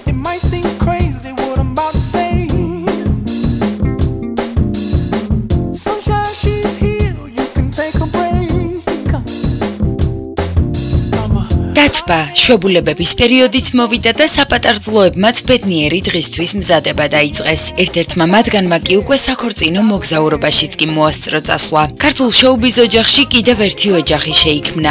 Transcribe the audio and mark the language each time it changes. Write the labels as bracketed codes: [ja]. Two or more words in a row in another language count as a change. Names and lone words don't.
[en] might seem crazy what I'm about to say. Sunshine, she's here, you can take a break. [ka] დათბა შვებულებების პერიოდიც მოვიდა და საპატარძლოებმაც ბედნიერი დღისთვის მზადება დაიწყეს. ერთ-ერთმა მათგანმა კი უკვე საქორწინო მოგზაურობაშიც კი მოასწრო წასვლა. ქართულ შოუბიზ ოჯახში კიდევ ერთი ოჯახი შეიქმნა.